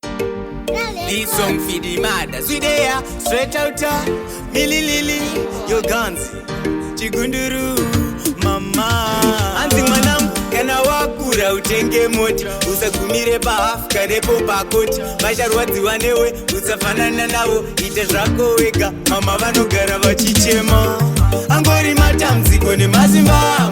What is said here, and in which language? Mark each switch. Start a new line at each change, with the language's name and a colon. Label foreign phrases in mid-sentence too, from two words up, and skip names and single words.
English: This song for the mothers. We there, straight out, uh, Milli Lily, your guns.
Shona: Chigunduru, mama. Anzi mwanangu, kana wakura utenge moti. Usagumire pa half, karepo pa koti. Vacharwadziwa newe, usafanana navo. Ite zvako wega, Mama vanogara vachichema, angori matambudziko nemazimba.